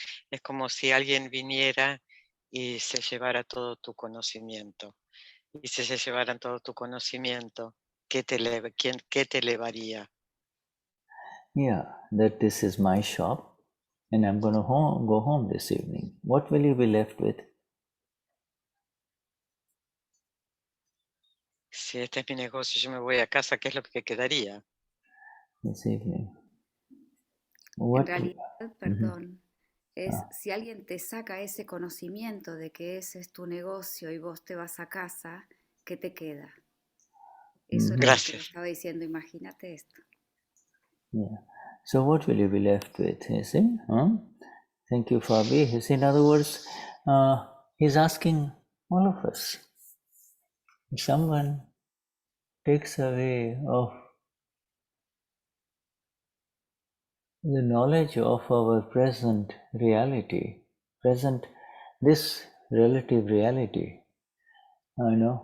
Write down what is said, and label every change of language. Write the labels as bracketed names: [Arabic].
[Spanish] Es como si alguien viniera y se llevara todo tu conocimiento. Y si se llevaran todo tu conocimiento, ¿qué te elevaría? [English] Yeah, that this is my shop and I'm going to go home this evening. What will you be left with? [Spanish] Si este es mi negocio, yo me voy a casa, ¿qué es lo que quedaría? [English] This evening. [Spanish] En realidad, perdón, es si alguien te saca ese conocimiento de que ese es tu negocio y vos te vas a casa, ¿qué te queda? Eso era lo que le estaba diciendo, imagínate esto. [English] Yeah. So what will you be left with? You see? Thank you, Fabi. You see, in other words, he's asking all of us. If someone takes away of the knowledge of our present reality, this relative reality, my